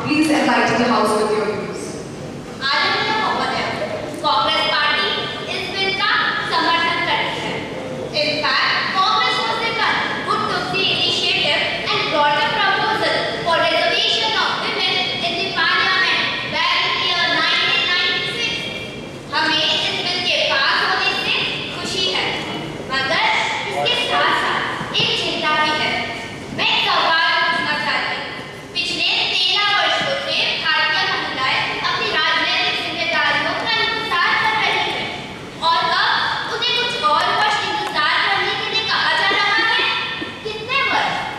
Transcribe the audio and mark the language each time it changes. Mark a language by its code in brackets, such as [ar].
[en] enlighten the House with your views. [hi] आदरणीय महोदय, Congress party इस बिल का समर्थन करती है। [en] In fact, Congress was the one who took the initiative and brought a proposal for reservation of women in the Parliament back in the year 1996. [hi] हमें इस bill के पास होने से खुशी है, मगर इसके साथ-साथ एक चिंता भी है। मैं एक सवाल पूछना चाहती हूँ। पिछले 13 वर्षों से भारतीय महिलाएं अपनी राजनीतिक जिम्मेदारियों का इंतजार कर रही हैं और अब उन्हें कुछ और वर्ष इंतजार करने के लिए कहा जा रहा है। कितने वर्ष?